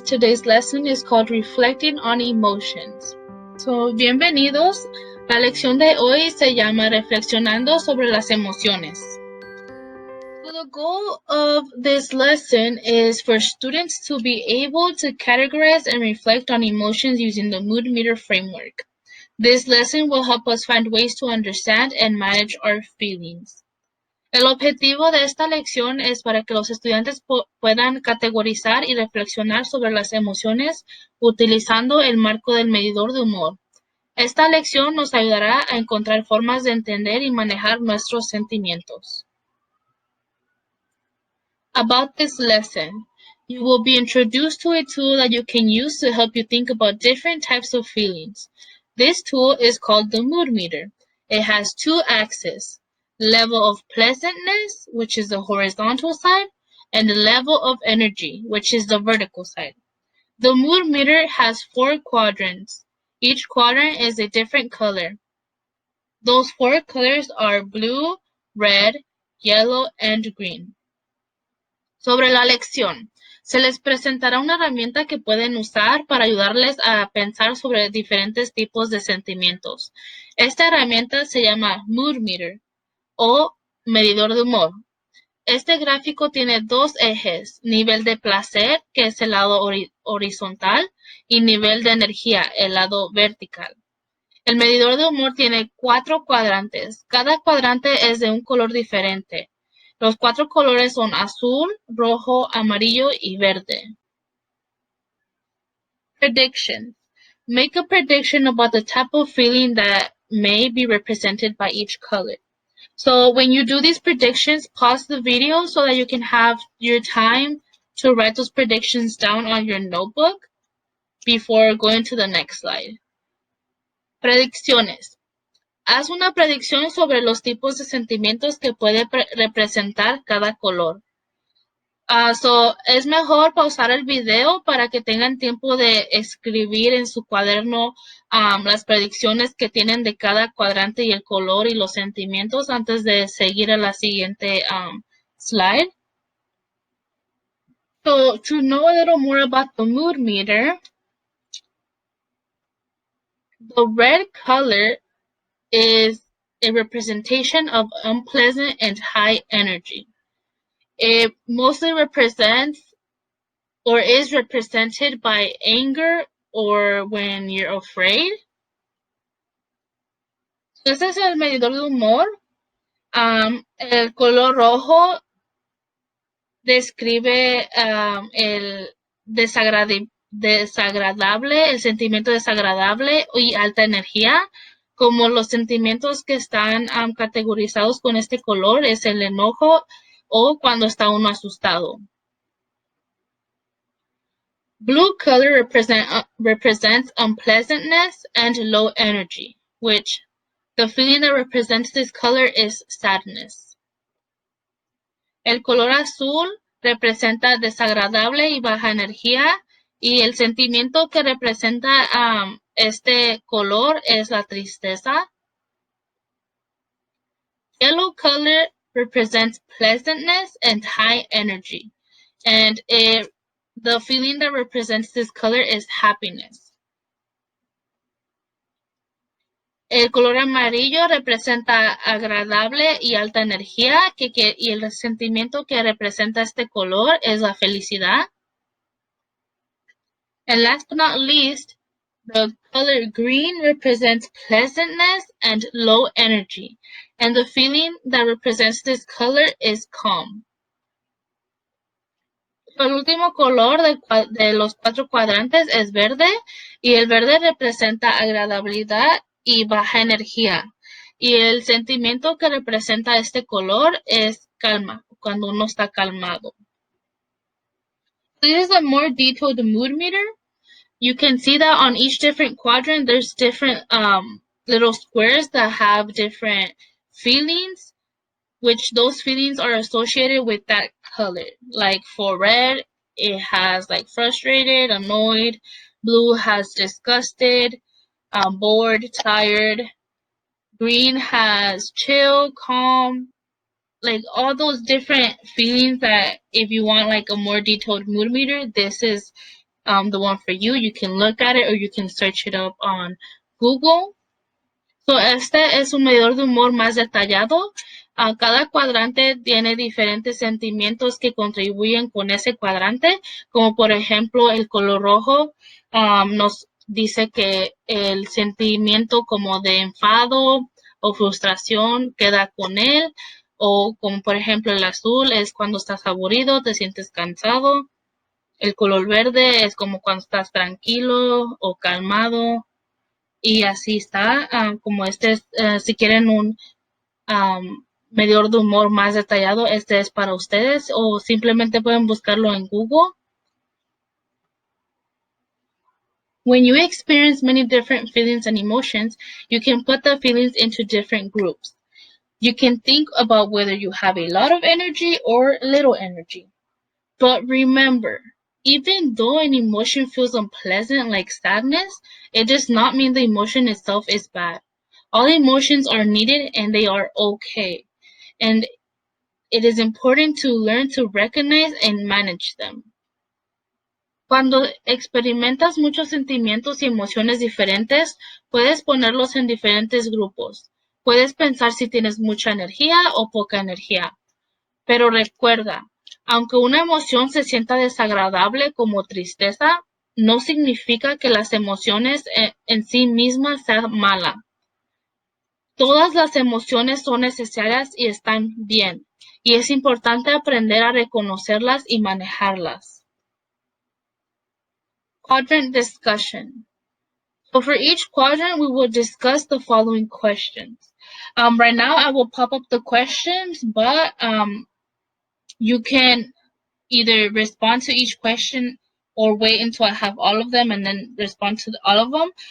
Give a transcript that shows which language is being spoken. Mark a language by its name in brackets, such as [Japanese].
[English] Today's lesson is called Reflecting on Emotions. [Spanish] Bienvenidos. La lección de hoy se llama Reflexionando sobre las emociones. [English] The goal of this lesson is for students to be able to categorize and reflect on emotions using the mood meter framework. This lesson will help us find ways to understand and manage our feelings. [Spanish] El objetivo de esta lección es para que los estudiantes puedan categorizar y reflexionar sobre las emociones utilizando el marco del medidor de humor. Esta lección nos ayudará a encontrar formas de entender y manejar nuestros sentimientos. [English] About this lesson, you will be introduced to a tool that you can use to help you think about different types of feelings. This tool is called the mood meter. It has two axes. Level of pleasantness, which is the horizontal side, and the level of energy, which is the vertical side. The mood meter has 4 quadrants. Each quadrant is a different color. Those 4 colors are blue, red, yellow, and green. [Spanish] Sobre la lección, se les presentará una herramienta que pueden usar para ayudarles a pensar sobre diferentes tipos de sentimientos. Esta herramienta se llama Mood Meter o medidor de humor. Este gráfico tiene 2 ejes, nivel de placer, que es el lado horizontal, y nivel de energía, el lado vertical. El medidor de humor tiene 4 cuadrantes. Cada cuadrante es de un color diferente. Los 4 colores son azul, rojo, amarillo y verde. [English] Predictions. Make a prediction about the type of feeling that may be represented by each color. So when you do these predictions, pause the video so that you can have your time to write those predictions down on your notebook before going to the next slide. [Spanish] Predicciones. Haz una predicción sobre los tipos de sentimientos que puede representar cada color. Es mejor pausar el video para que tengan tiempo de escribir en su cuaderno las predicciones que tienen de cada cuadrante y el color y los sentimientos antes de seguir a la siguiente slide. [English] So, to know a little more about the mood meter, the red color is a representation of unpleasant and high energy. It mostly represents or is represented by anger or when you're afraid. [Spanish] Este es el medidor de humor. El color rojo describe el desagradable, el sentimiento desagradable y alta energía. Como los sentimientos que están categorizados con este color es el enojo o cuando está uno asustado. [English] Blue color represents unpleasantness and low energy, which the feeling that represents this color is sadness. [Spanish] El color azul representa desagradable y baja energía, y el sentimiento que representa este color es la tristeza. [English] Yellow color represents pleasantness and high energy, and the feeling that represents this color is happiness. [Spanish] El color amarillo representa agradable y alta energía, y el sentimiento que representa este color es la felicidad. [English] And last but not least, the color green represents pleasantness and low energy, and the feeling that represents this color is calm. [Spanish] El último color de los 4 cuadrantes es verde, y el verde representa agradabilidad y baja energía. Y el sentimiento que representa este color es calma, cuando uno está calmado. [English] This is a more detailed mood meter. You can see that on each different quadrant, there's different little squares that have different feelings, which those feelings are associated with that color. Like for red, it has like frustrated, annoyed. Blue has disgusted, bored, tired. Green has chill, calm. like all those different feelings that if you want like a more detailed mood meter, this is the one for you. You can look at it or you can search it up on Google. [Spanish] So, este es un medidor de humor más detallado. Cada cuadrante tiene diferentes sentimientos que contribuyen con ese cuadrante, como por ejemplo el color rojo nos dice que el sentimiento como de enfado o frustración queda con él, o como por ejemplo el azul es cuando estás aburrido, te sientes cansado. El color verde es como cuando estás tranquilo o calmado. Y así está, como si quieren un medidor de humor más detallado, este es para ustedes, o simplemente pueden buscarlo en Google. [English] When you experience many different feelings and emotions, you can put the feelings into different groups. You can think about whether you have a lot of energy or little energy. But remember, even though an emotion feels unpleasant like sadness, it does not mean the emotion itself is bad. All emotions are needed and they are okay. And it is important to learn to recognize and manage them. [Spanish] Cuando experimentas muchos sentimientos y emociones diferentes, puedes ponerlos en diferentes grupos. Puedes pensar si tienes mucha energía o poca energía. Pero recuerda, aunque una emoción se sienta desagradable como tristeza, no significa que las emociones en sí mismas sean malas. Todas las emociones son necesarias y están bien, y es importante aprender a reconocerlas y manejarlas. [English] Quadrant discussion. So for each quadrant, we will discuss the following questions. Right now, I will pop up the questions, but you can either respond to each question or wait until I have all of them and then respond to all of them.